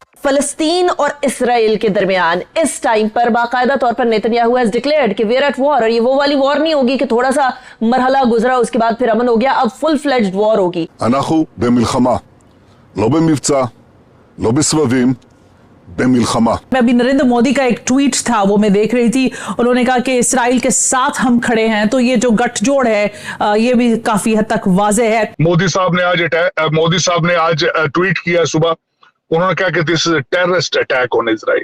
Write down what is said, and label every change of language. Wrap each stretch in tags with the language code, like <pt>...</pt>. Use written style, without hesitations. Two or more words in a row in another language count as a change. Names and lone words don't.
<hi>फलस्तीन और इसराइल के दरमियान इस टाइम पर बाकायदा तौर पर नेतन्याहू</hi> <en>has declared</en> <hi>कि</hi> <en>we're at war,</en> <hi>और ये वो वाली वॉर नहीं होगी कि थोड़ा सा मरहला गुजरा उसके बाद फिर अमन हो गया, अब</hi> <en>full fledged war</en> <hi>होगी।</hi> <he>אנחנו במלחמה, לא במבצע, לא בסבבים, במלחמה।</he> <hi>मैं अभी नरेंद्र मोदी का एक ट्वीट था वो मैं देख रही थी, उन्होंने कहा कि इसराइल के साथ हम खड़े हैं, तो ये जो गठजोड़ है ये भी काफी हद तक वाजे है। मोदी साहब ने आज ट्वीट किया सुबह, उन्होंने कहा कि</hi> <en>this is a terrorist attack on Israel.</en>